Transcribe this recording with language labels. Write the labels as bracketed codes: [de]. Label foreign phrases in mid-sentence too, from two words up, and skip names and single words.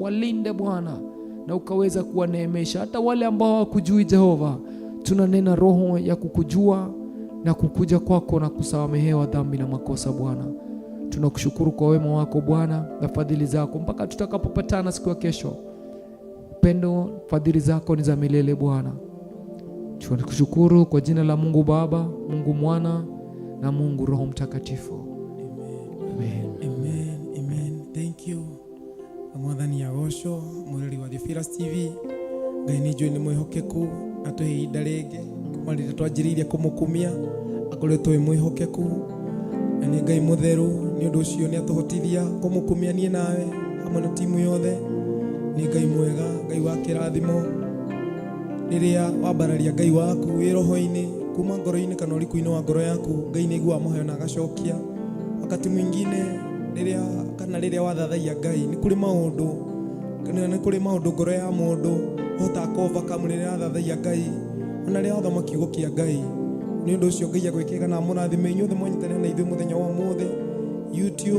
[sw] Walinde Bwana na ukaweza kuwaneemesha. Hata wale ambao hawakujui Jehova, tunanena roho ya kukujua na kukuja kwako na kusamehewa dhambi na makosa Bwana. Tunakushukuru kwa wema wako Bwana na fadhili zako mpaka tutakapopatana siku ya kesho. Upendo, fadhili zako ni za milele Bwana. Tunakushukuru kwa jina la Mungu Baba, Mungu Mwana na Mungu Roho Mtakatifu. Amen. [en] amen, amen. Thank you. [ki] Mwathani agocwo mwirori wa Theophilus TV. Ngai ni njui ni mwihokeku atuhe ihinda ringi kuma rĩrĩa twanjĩrĩirie kũmũkumia, akoretwo wĩ mwĩhokeku na nĩ Ngai mũtheru. Nĩ ũndũ ũcio nĩ atũhotithia kũmũkumia niĩ nawe hamwe na timu yothe. Nĩ Ngai mwega, Ngai wa kĩrathimo. Rĩrĩa wambararia Ngai waku wĩ roho-inĩ kuma ngoro-inĩ kana ũriku-inĩ wa ngoro yaku, Ngai nĩ aiguaga mũheo na agacokia. [sw] Wakati mwingine [ki] rĩrĩa wathathaia Ngai, nĩ kũrĩ maũndũ ngoro ya mũndũ ũhotaga kũ-overcome rĩrĩa wathathaia Ngai, ona rĩrĩa wathoma kiugo kĩa Ngai. Nĩ ũndũ ũcio Ngai agwĩkĩrĩra na mũrathime inyuothe mwanyitanĩra na ithuĩ mũthenya wa ũmũthĩ YouTube.